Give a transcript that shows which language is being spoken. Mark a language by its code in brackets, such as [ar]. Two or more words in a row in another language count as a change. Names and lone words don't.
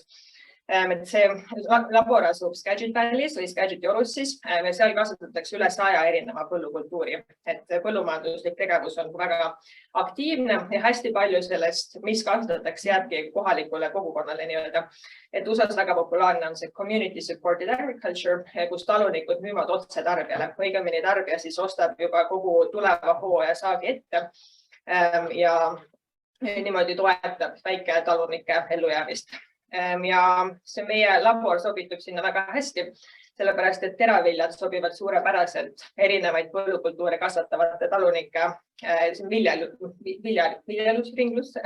[et] See labor asub Skagit Valley's või Skagiti Orussis ja seal kasutatakse üle 100 erineva põllukultuuri. Et põllumajanduslik tegevus on väga aktiivne ja hästi palju sellest, mis kasutatakse, jääbki kohalikule kogukonnale nii-öelda. Et USA's väga populaarne on see [en] community supported agriculture, [et] kus talunikud müüvad otse tarbijale. Õigemini tarbija siis ostab juba kogu tuleva hooaja saagi ette ja niimoodi toetab väike talunike ellujäämist. Ja see meie labor sobitub sinna väga hästi, sellepärast et teraviljad sobivad suurepäraselt erinevaid põllukultuure kasvatavate talunike viljelusringlusse.